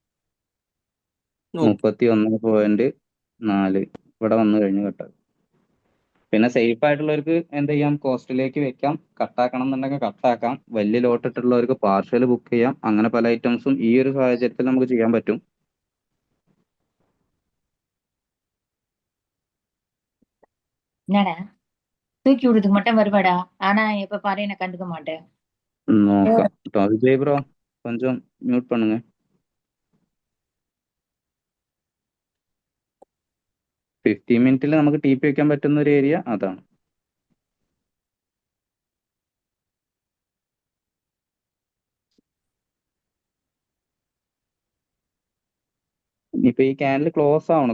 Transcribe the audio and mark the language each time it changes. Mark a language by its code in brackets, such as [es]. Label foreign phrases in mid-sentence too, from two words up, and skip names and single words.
[ml] 31.4 ഇവിടെ വന്നു കഴിഞ്ഞ് കട്ടാക്കാം. പിന്നെ സേഫ് ആയിട്ടുള്ളവർക്ക് എന്ത് ചെയ്യാം, കോസ്റ്റിലേക്ക് വെക്കാം. കട്ടാക്കണം എന്നുണ്ടെങ്കിൽ കട്ടാക്കാം. വലിയ ലോട്ട് ഇട്ടുള്ളവർക്ക് [en] partial book [ml] ചെയ്യാം. അങ്ങനെ പല ഐറ്റംസും ഈ ഒരു സാഹചര്യത്തിൽ നമുക്ക് ചെയ്യാൻ പറ്റും. [ta] என்னடா தூக்கி விடுறதுக்கு மட்டும் வருவாடா, ஆனா எப்ப பாரு என்ன கண்டுக்க மாட்டேன். [ml] നോക്കാം കേട്ടോ. വിജയ് ബ്രോ [ta] கொஞ்சம் മ്യൂട്ട് பண்ணுங்க. [ml] 50 മിനിറ്റിൽ നമുക്ക് TP വെക്കാൻ പറ്റുന്ന ഒരു ഏരിയ അതാണ്. ഇനിയിപ്പോ ഈ ക്യാൻഡിൽ ക്ലോസ് ആവണം.